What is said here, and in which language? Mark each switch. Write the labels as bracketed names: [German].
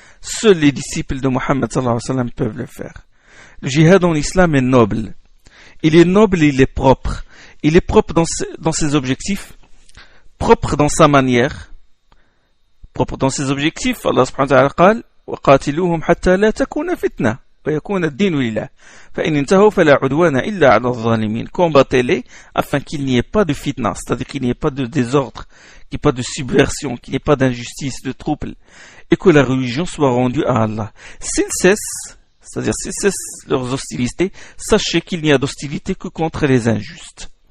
[French] Seuls les disciples de Mohammed sallallahu alayhi wa sallam peuvent le faire. Le djihad en islam est noble. Il est noble et il est propre. Il est propre dans ses objectifs, propre dans sa manière, propre dans ses objectifs. Allah subhanahu wa ta'ala [Arabic] قال وقاتلوهم حتى لا تكون فتنة. ويكون الدين لله فإن انتهوا فلا عدوان إلا على الظالمين. [French] Combattez-les afin qu'il n'y ait pas de fitna, c'est-à-dire qu'il n'y ait pas de désordre, qu'il n'y ait pas de subversion, qu'il n'y ait pas d'injustice, de trouble, et que la religion soit rendue à Allah. S'ils cessent, c'est-à-dire s'ils cessent leurs hostilités, sachez qu'il n'y a d'hostilité que contre les injustes.